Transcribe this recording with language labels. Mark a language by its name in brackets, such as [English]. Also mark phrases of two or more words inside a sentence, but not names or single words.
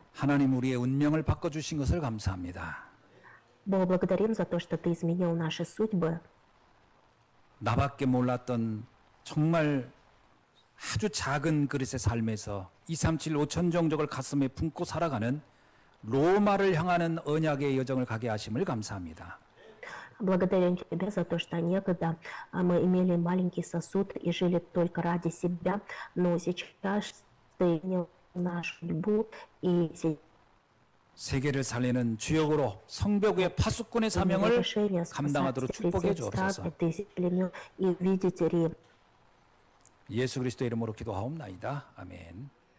[Korean] 하나님 우리의 운명을 바꿔주신 것을 감사합니다. [Russian] Бог, благодарим за то, что Ты изменил наши судьбы. [Korean] 나밖에 몰랐던 정말 아주 작은 그릇의 삶에서 237 5천 종족을 가슴에 품고 살아가는 로마를 향하는 언약의 여정을 가게 하심을 감사합니다. [Russian] Благодарим Тебя за то, что некогда мы имели маленький сосуд и жили только ради себя, но сейчас Ты изменил нашу судьбу и [Korean] 세계를 살리는 주역으로 성벽 위의 파수꾼의 사명을 [Russian] решение [Korean] 감당하도록 축복해 주옵소서. [Russian] и видеть Рим. [Korean] 예수 그리스도의 이름으로 기도하옵나이다. 아멘.